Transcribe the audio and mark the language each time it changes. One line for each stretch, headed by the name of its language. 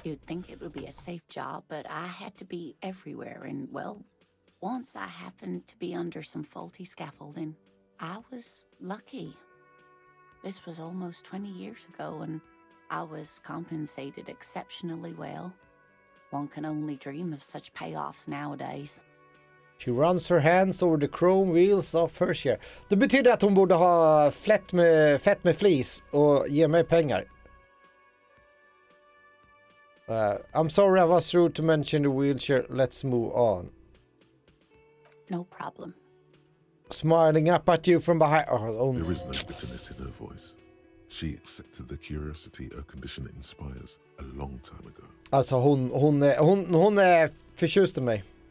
English: You'd think it would be a safe job, but I had to be everywhere, and well, once I happened to be under some faulty scaffolding. I was lucky. This was almost 20 years ago, and I was compensated exceptionally well. One can only dream of such payoffs nowadays. She runs her hands over the chrome wheels of her chair.
Swedish: Det betyder att hon borde ha fett med flis och ge mig pengar.
English: I'm sorry I was rude to mention the wheelchair. Let's move on. No problem. Smiling up at you from behind. There is no bitterness in her voice. She accepted the curiosity her condition inspires a long time ago.
Swedish: Alltså hon är förtjust i mig.